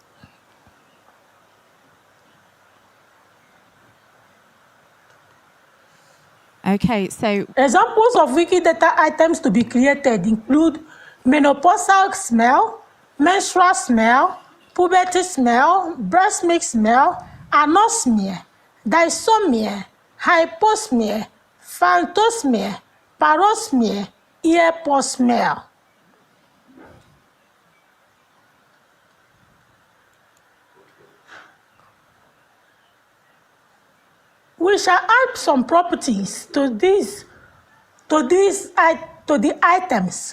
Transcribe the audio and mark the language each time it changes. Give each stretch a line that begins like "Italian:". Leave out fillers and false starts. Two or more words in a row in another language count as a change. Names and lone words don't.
English: Okay, so examples of Wikidata items to be created include menopausal smell, menstrual smell, puberty smell, breast milk smell, anosmia, dysomia, hyposmia, phantosmia, parosmia, ear pulse smell. We shall add some properties to the items.